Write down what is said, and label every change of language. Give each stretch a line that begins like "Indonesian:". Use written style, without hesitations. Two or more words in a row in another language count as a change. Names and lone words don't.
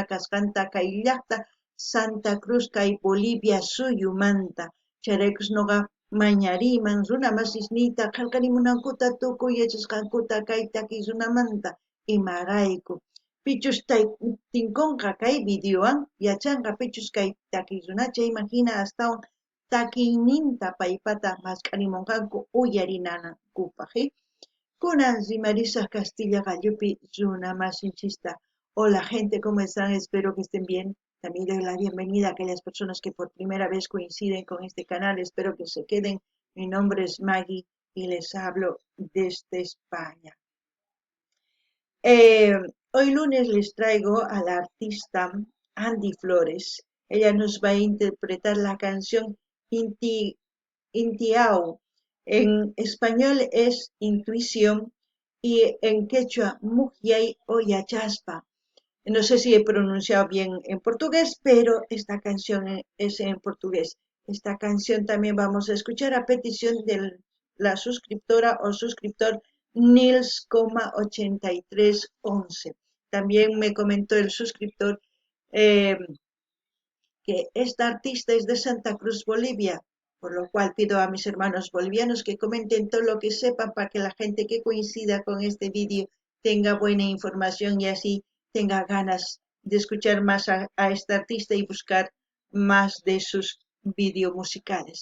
Quechua: kasqanta kay llaqta Santa Cruz kay Bolivia suyumanta chayraykus nuqa mañariyman runa masisniyta qillqarimunankuta tukuy yachasqankuta kay takiy runamanta imarayku pichus tinkunqa kay videowan yachanqa pichus kay takiy runa chayman hina astawan takiyninta paypata masqarimunqanku uyarinanankupaq kunan rimarisaq Castilla gallupi runa masinchista.
Spanish: Hola gente, ¿cómo están? Espero que estén bien. También doy la bienvenida a aquellas personas que por primera vez coinciden con este canal. Espero que se queden. Mi nombre es Maggie y les hablo desde España. Hoy lunes les traigo a la artista Andy Flores. Ella nos va a interpretar la canción Intiao. En español es intuición y en quechua mujiay o yachaspa. No sé si he pronunciado bien en portugués, pero esta canción es en portugués. Esta canción también vamos a escuchar a petición de la suscriptora o suscriptor Nils,8311. También me comentó el suscriptor eh, que esta artista es de Santa Cruz, Bolivia, por lo cual pido a mis hermanos bolivianos que comenten todo lo que sepan para que la gente que coincida con este vídeo tenga buena información y así tenga ganas de escuchar más a esta artista y buscar más de sus vídeos musicales.